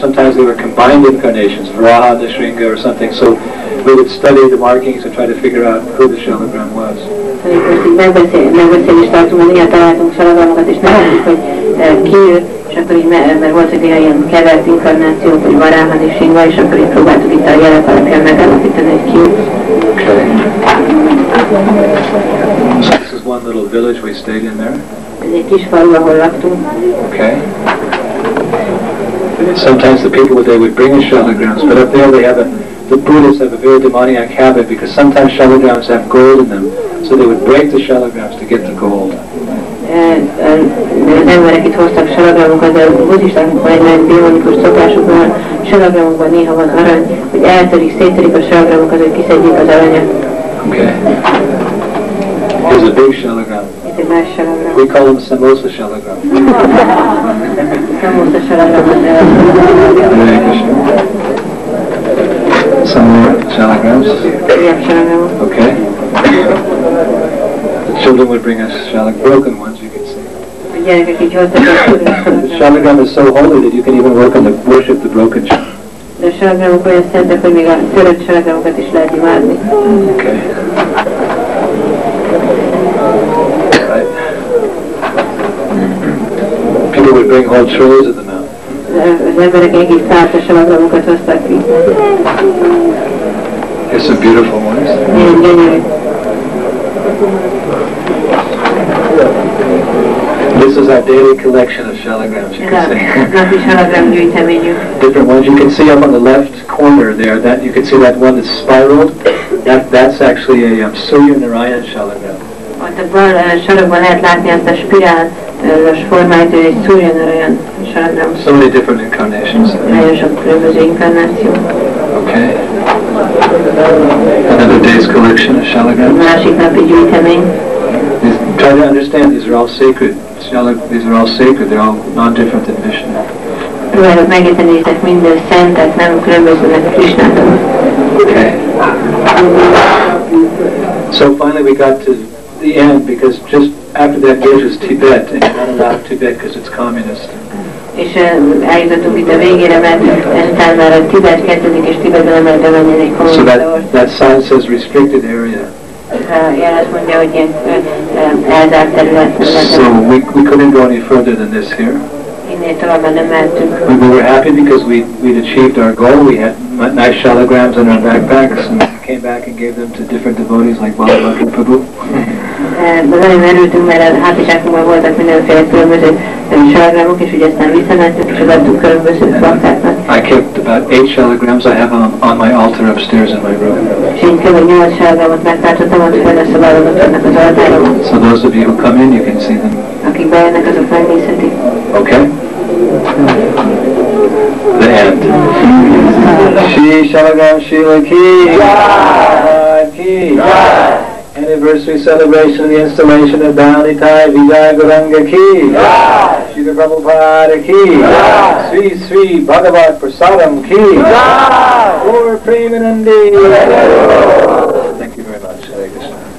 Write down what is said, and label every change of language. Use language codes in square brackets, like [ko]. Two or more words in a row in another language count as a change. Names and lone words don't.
[en] Sometimes they were combined incarnations, Varaha, Nrsimha, or something, so we would study the markings and try to figure out who the shalagram was. [hu] Megbeszélést tartunk, mert néha találtunk salagramokat, és nem tudjuk, hogy ki ő, és akkor így, mert voltak néha ilyen kevert inkarnációk, hogy Varaha, Nrsimha, és akkor így próbáltuk itt a jelek alapján megállapítani, hogy ki ő. [en] So this is one little village we stayed in there. [hu] Ez egy kis falu, ahol laktunk. [en] Okay. Sometimes the people, they would bring us shalagrams, but up there the Buddhists have a very demoniac habit because sometimes shalagrams have gold in them, so they would break the shalagrams to get the gold. [hu] Az emberek itt hoztak salagramokat, de a buddhistáknak van egy nagyon démonikus szokásukban, salagramokban néha van arany, hogy eltörik, széttörik a salagramokat, hogy kiszedjék az aranyat. [en] Okay. Here's a big shalagram. [hu] Itt egy más salagram. [en] We call them samosa shalagram. [hu] Samosa shalagram. [en] Some more shalagrams. Okay. The children would bring us broken ones, you can see. The shalagram is so holy that you can even worship the broken shalagram. [hu] De a salagramok olyan szentek, hogy még a törött salagramokat is lehet imádni. [en] Okay. Right. People would bring whole trays of them out. [hu] Az emberek egész tárta salagramokat hoztak ki. [en] Here's some beautiful ones. [hu] Ilyen gyönyörű. [en] This is our daily collection of shalagrams, you can see. [hu] Napi salagram gyűjteményünk. [en] Different ones. You can see up on the left corner there, that you can see that one that's spiraled. That's actually a Surya Narayan shalagram. [hu] Ott a bal sarokban lehet látni azt a spirálos formáját, hogy egy Surya Narayan salagram. [en] So many different incarnations. [hu] Nagyon sok különböző inkarnáció. [en] Okay. Another day's collection of shalagrams. [hu] Másik napi gyűjtemény. [en] Try to understand, these are all sacred. These are all sacred. They're all non-different than Vishnu. [hu] Próbálok megérteni, hogy ezek minden szentek, nem különbözőnek Krishnától. [en] Okay. So finally we got to the end, because just after that gate is Tibet, and you're not allowed Tibet because it's communist. [hu] És eljutottunk itt a végére, mert ezután már a Tibet kezdődik, és Tibetben nem lehet bemenni egy kommunista ország. [en] So that sign says restricted area. [hu] Jel azt mondja, hogy ilyen elzárt terület. [en] So we couldn't go any further than this here. [hu] Innél tovább nem mehetünk. [en] We were happy because we'd achieved our goal. We had nice shalagrams in our backpacks, and we came back and gave them to different devotees like Bhagavad Prabhu. [hu] De nagyon örültünk, mert a hátizsákunkban voltak mindenféle különböző salagramok, és ugye aztán visszamentünk, és adtuk különböző baktáknak. [en] I kept about 8 shalagrams I have on my altar upstairs in my room. [hu] És én kb. 8 salagramot megtartottam, ott fenn a szobában, ott vannak az altáromon. [en] So those of you who come in, you can see them. [hu] Akik bejönnek, azok megnézhetik. [en] Okay? The end. Shri Shalagram Shila Ki. Anniversary celebration of the installation of Dhanitaya Vijay Guranga Ki. Shri Prabhupada Ki. Sri Sri Bhagavat Prasadam Ki. Or Premanandi. Thank you very much. Hare Krishna.